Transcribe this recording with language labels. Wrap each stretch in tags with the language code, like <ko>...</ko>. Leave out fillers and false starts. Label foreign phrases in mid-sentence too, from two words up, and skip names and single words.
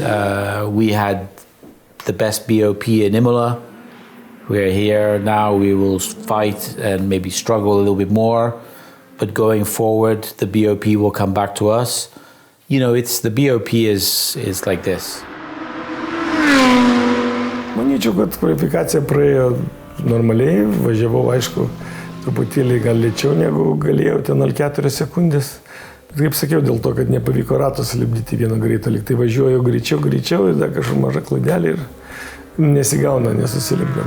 <en>We had the best BOP in Imola. We're here now, we will fight and maybe struggle a little bit more. But going forward, the BOP will come back to us. The BOP is like this.</en> <lt>Manyčiau, kad kvalifikacija praėjo normaliai, važiavau, aišku, truputėlį gal lėčiau negu galėjau, ten 0,4 sekundės. Bet kaip sakiau, dėl to, kad nepavyko ratos lipdyti vieno greito, lyg tai važiuoju greičiau ir dar kažkur maža klaidelė ir nesigauna, nesusilimpna.</lt>